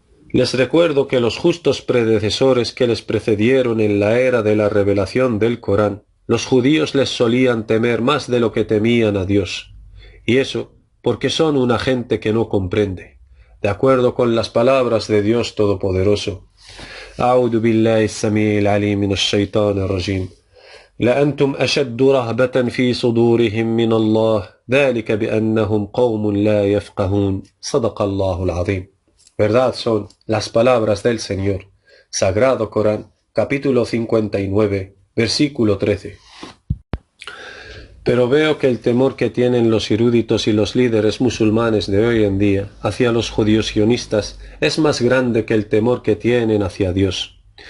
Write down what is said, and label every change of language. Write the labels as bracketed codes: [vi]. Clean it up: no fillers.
[es] Les recuerdo que los justos predecesores que les precedieron en la era de la revelación del Corán, los judíos les solían temer más de lo que temían a Dios, y eso porque son una gente que no comprende, de acuerdo con las palabras de Dios Todopoderoso. [ar] أعوذ بالله السميع العليم من الشيطان الرجيم لأنتم أشد رهبة في صدورهم من الله ذلك بأنهم قوم لا يفقهون صدق الله العظيم. [es] Verdad son las palabras del Señor, Sagrado Corán, capítulo 59, versículo 13. Pero veo que el temor que tienen los eruditos y los líderes musulmanes de hoy en día hacia los judíos sionistas es más grande que el temor que tienen hacia Dios.